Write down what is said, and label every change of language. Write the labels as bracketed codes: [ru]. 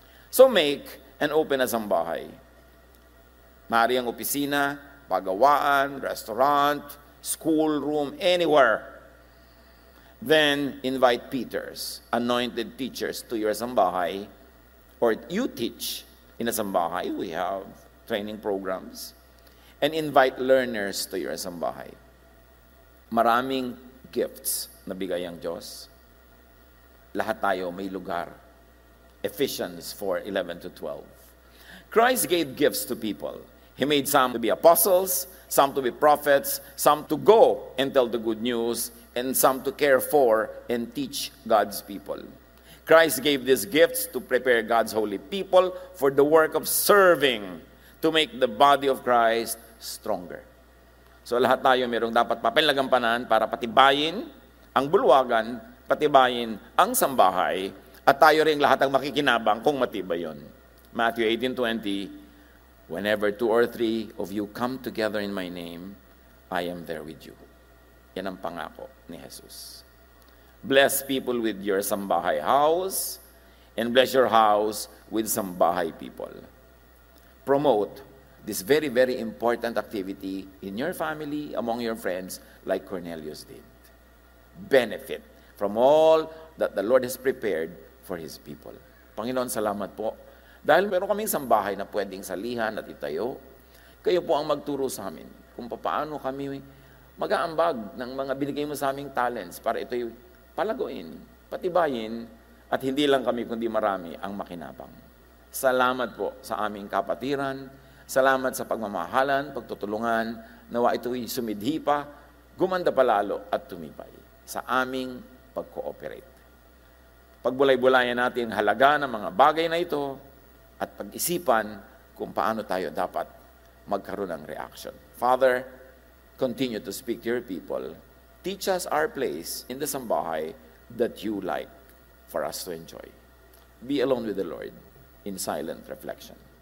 [en] So make and open a sambahay. [tl] Maaari ang opisina, pagawaan, [en] restaurant, schoolroom, anywhere. Then invite Peters, anointed teachers, to your sambahay, or you teach in a sambahay. We have training programs. And invite learners to your sambahay. [tl] Maraming gifts na bigay ang Diyos. Lahat tayo may lugar. Ephesians 4:11-12. [en] Christ gave gifts to people. He made some to be apostles, some to be prophets, some to go and tell the good news, and some to care for and teach God's people. Christ gave these gifts to prepare God's holy people for the work of serving, to make the body of Christ stronger. [tl] So lahat tayo mayroong dapat papelagampanan para patibayin ang bulwagan, patibayin ang sambahay, at tayo rin lahat ang makikinabang kung matibay yun. [en] Matthew 18:20, whenever 2 or 3 of you come together in my name, I am there with you. [tl] Yan ang pangako ni Jesus. [en] Bless people with your sambahay house, and bless your house with sambahay people. Promote this very, very important activity in your family, among your friends, like Cornelius did. Benefit from all that the Lord has prepared for His people. [tl] Panginoon, salamat po. Dahil meron kaming sambahay na pwedeng salihan at itayo, kayo po ang magturo sa amin kung paano kami mag-aambag ng mga binigay mo sa aming talents para ito'y palaguin, patibayin, at hindi lang kami kundi marami ang makinabang. Salamat po sa aming kapatiran, salamat sa pagmamahalan, pagtutulungan, nawa ito'y sumidhi pa, gumanda palalo at tumibay sa aming pag-cooperate. Pagbulay-bulayan natin halaga ng mga bagay na ito at pag-isipan kung paano tayo dapat magkaroon ng reaction. [en] Father, continue to speak to your people. Teach us our place in the sambahay that you like for us to enjoy. Be alone with the Lord in silent reflection.